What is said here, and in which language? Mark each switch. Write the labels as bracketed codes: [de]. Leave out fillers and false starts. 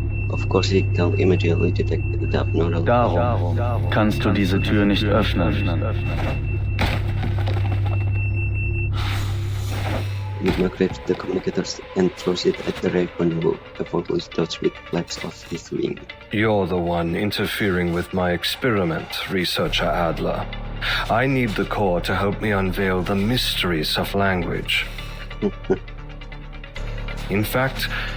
[en] Of course he can immediately detect the abnormal. [de] Darum kannst du diese Tür nicht öffnen. [en] Enigma grabs the communicators and throws it at the raven before who is touched with flaps of his wing. You're the one interfering with my experiment, researcher Adler. I need the core to help me unveil the mysteries of language. In fact,